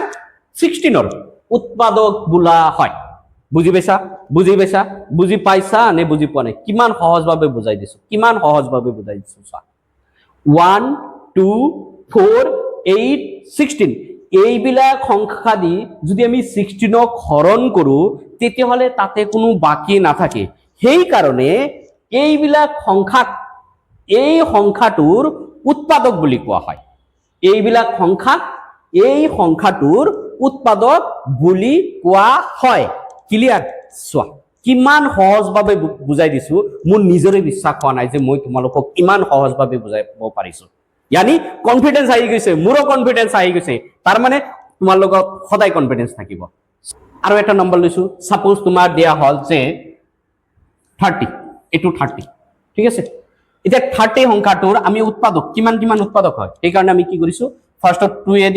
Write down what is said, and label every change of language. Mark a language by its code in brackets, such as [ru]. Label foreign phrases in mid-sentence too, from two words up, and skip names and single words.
[as] 16ৰ উৎপাদক বোলা হয় বুজি পাইছা বুজি পাইছা নে বুজি পোৱা নাই কিমান সহজভাৱে বুজাই দিছো চোৱা 1 2 4 8 16 এইবিলাক সংখ্যা দি যদি আমি 16ক হৰণ কৰো তেতিয়াহলে তাতে কোনো বাকি নাথাকে সেই কাৰণে এইবিলাক সংখ্যাক এই সংখ্যাটোৰ উৎপাদক বুলি কোৱা হয় এইবিলাক সংখ্যাক এই সংখ্যাটোৰ উৎপাদক বুলি কোৱা হয় ক্লিয়াৰ চোৱা কিমান সহজভাৱে বুজাই দিছো মোৰ নিজৰে বিশ্বাস হোৱা নাই যে মই তোমালোকক ইমান সহজভাৱে বুজাব পাৰিছো [hi] यानी कॉन्फिडेंस आइ [as] গৈছে মোৰো কনফিডেন্স আহি গৈছে তাৰ মানে তোমাৰ লগত সদায় কনফিডেন্স থাকিব আৰু এটা নম্বৰ লৈছো সাপোজ তোমাৰ দিয়া হল যে 30 এটো 30 ঠিক আছে এটা 30 সংখ্যাটোৰ আমি উৎপাদক কিমান উৎপাদক হয় এই কাৰণে আমি কি কৰিছো ফাৰ্স্ট 2 এ দি